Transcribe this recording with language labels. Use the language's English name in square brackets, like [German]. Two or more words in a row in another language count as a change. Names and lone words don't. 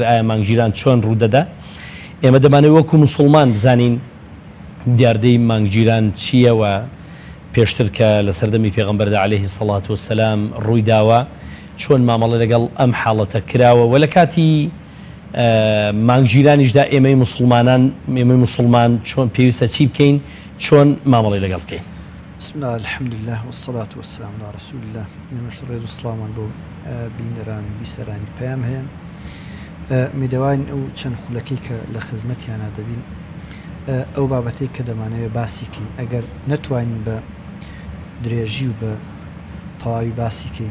[Central Kurdish] ئایا مانگگیران چۆن ڕوودەدا؟ ئێمە دەمانێت وەکو موسڵمان بزانین دیاردەی مانگگیران چییە و پێشتر کە لە سەردەمی پێغەمبەردا [Arabic] عەلەیهی سەڵات وەسەلام [Central Kurdish] ڕووی داوە چۆن مامەڵە لەگەڵ ئەم حاڵەتە کراوە و لە کاتی مانگگیرانیشدا ئێمەی موسڵمان چۆن پێویستە چی بکەین، چۆن مامەڵی لەگەڵ بکەین. [Arabic] بسم الله الحمد لله والصلاة والسلام على رسول الله. [Central Kurdish] ئێمەش ڕێز و سڵامان بۆ بینەران و بیسەرانی پەیام هەیە. میدەوان ئەو چەند خولەکەی کە لە خزمەتیانە دەبین ئەو بابەتەی کە دەمانەوێت باسیکەین ئەگەر نەتوانین بە درێژی و بە تەواوی باسیکەین